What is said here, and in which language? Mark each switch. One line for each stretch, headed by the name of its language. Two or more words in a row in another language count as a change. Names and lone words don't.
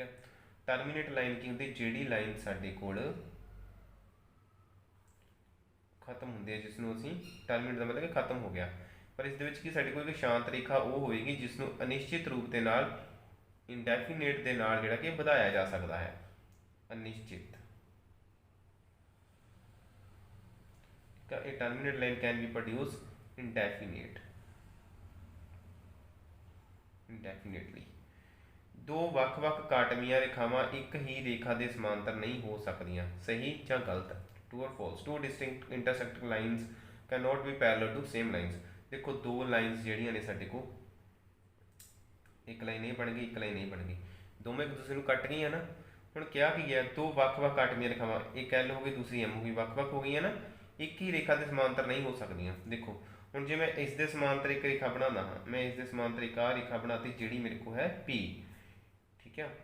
Punjabi: ਟਰਮੀਨੇਟ ਲਾਈਨ ਕੀ ਹੁੰਦੀ, ਜਿਹੜੀ ਲਾਈਨ ਸਾਡੇ ਕੋਲ ਖਤਮ ਹੁੰਦੀ ਹੈ, ਜਿਸ ਨੂੰ ਅਸੀਂ ਟਰਮੀਨੇਟ ਦਾ ਮਤਲਬ ਕਿ ਖਤਮ ਹੋ ਗਿਆ, ਪਰ ਇਸ ਦੇ ਵਿੱਚ ਕੀ ਸਾਡੇ ਕੋਲ ਇੱਕ ਸ਼ਾਂਤ ਰੇਖਾ ਉਹ ਹੋਵੇਗੀ ਜਿਸ ਨੂੰ ਅਨਿਸ਼ਚਿਤ ਰੂਪ ਦੇ ਨਾਲ ਇੰਡੈਫੀਨੇਟ ਦੇ ਨਾਲ ਜਿਹੜਾ ਕਿ ਵਧਾਇਆ ਜਾ ਸਕਦਾ ਹੈ, ਅਨਿਸ਼ਚਿਤ।
English: A terminate line can be produced indefinitely।
Punjabi: ਦੋ ਵੱਖ-ਵੱਖ ਕਾਟਵੀਆਂ ਰੇਖਾਵਾਂ ਇੱਕ ਹੀ ਰੇਖਾ ਦੇ ਸਮਾਂਤਰ ਨਹੀਂ ਹੋ ਸਕਦੀਆਂ, ਸਹੀ ਜਾਂ ਗਲਤ,
English: true or false। Two distinct intersecting lines cannot be parallel to same lines।
Punjabi: ਦੇਖੋ ਦੋ ਲਾਈਨਸ ਜਿਹੜੀਆਂ ਨੇ ਸਾਡੇ ਕੋਲ, ਇੱਕ ਲਾਈਨ ਇਹ ਬਣ ਗਈ, ਇੱਕ ਲਾਈਨ ਇਹ ਬਣ ਗਈ, ਦੋਵੇਂ ਇੱਕ ਦੂਸਰੇ ਨੂੰ ਕੱਟ ਗਈਆਂ ਨਾ। ਹੁਣ ਕਿਹਾ ਕੀ ਹੈ, ਦੋ ਵੱਖ-ਵੱਖ ਕਾਟਵੀਆਂ ਰੇਖਾਵਾਂ, ਇੱਕ ਐਲ ਹੋ ਗਈ ਦੂਸਰੀ ਐਮ ਹੋ ਗਈ, ਵੱਖ-ਵੱਖ ਹੋ ਗਈਆਂ ਨਾ, ਇੱਕ ਹੀ ਰੇਖਾ ਦੇ ਸਮਾਂਤਰ ਨਹੀਂ ਹੋ ਸਕਦੀਆਂ। ਦੇਖੋ ਹੁਣ ਜੇ ਮੈਂ ਇਸ ਦੇ ਸਮਾਂਤਰ ਇੱਕ ਰੇਖਾ ਬਣਾਉਂਦਾ ਹਾਂ, ਮੈਂ ਇਸ ਦੇ ਸਮਾਂਤਰ ਇੱਕ ਆਹ ਰੇਖਾ ਬਣਾਤੀ ਜਿਹੜੀ ਮੇਰੇ ਕੋਲ ਹੈ P, ਠੀਕ ਹੈ।